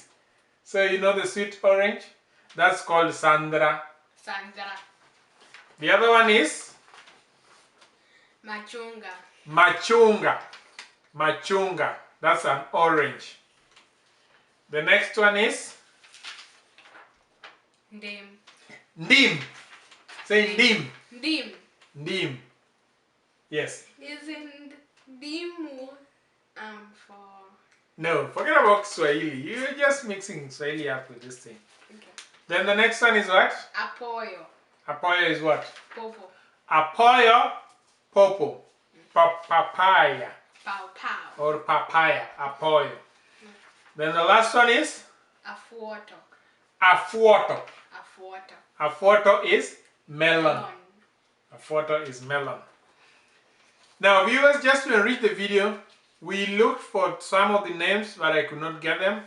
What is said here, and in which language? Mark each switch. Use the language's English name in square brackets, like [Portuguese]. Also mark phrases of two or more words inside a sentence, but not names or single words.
[English] So you know the sweet orange? That's called Sandra. Sandra. The other one is? Machunga. Machunga. Machunga. That's an orange. The next one is? Ndim. Ndim. Say ndim. Ndim. Ndim. Yes. Isn't Dimu for... No, forget about Swahili. You're just mixing Swahili up with this thing. Okay. Then the next one is what? Apoyo. Apoyo is what? Popo. Apoyo, popo. Papaya. Pau pau. Or papaya. Apoyo. Then the last one is? Afuoto. Afuoto. Afuoto. Afuoto is melon. Afuoto is melon. Now viewers, just to enrich the video, we looked for some of the names but I could not get them.